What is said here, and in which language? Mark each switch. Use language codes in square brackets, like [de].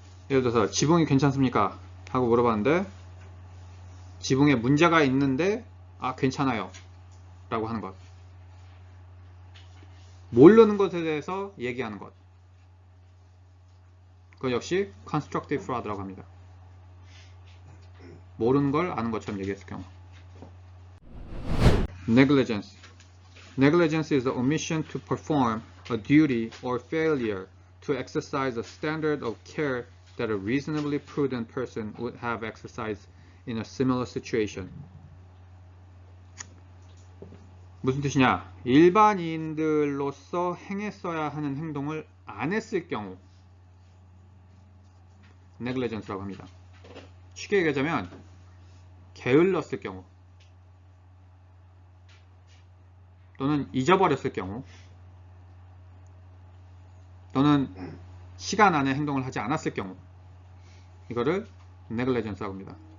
[ko] 예를 들어서 지붕이 괜찮습니까? 하고 물어봤는데 지붕에 문제가 있는데 괜찮아요 라고 하는 것. 모르는 것에 대해서 얘기하는 것. 그건 역시 constructive fraud라고 합니다. 모르는 걸 아는 것처럼 얘기했을 경우. [en] Negligence. Negligence is the omission to perform a duty or failure to exercise a standard of care that a reasonably prudent person would have exercised in a similar situation. [ko] 무슨 뜻이냐? 일반인들로서 행했어야 하는 행동을 안 했을 경우 negligence라고 합니다. 쉽게 얘기하자면 게을렀을 경우 또는 잊어버렸을 경우 또는 시간 안에 행동을 하지 않았을 경우 이거를 negligence라고 합니다.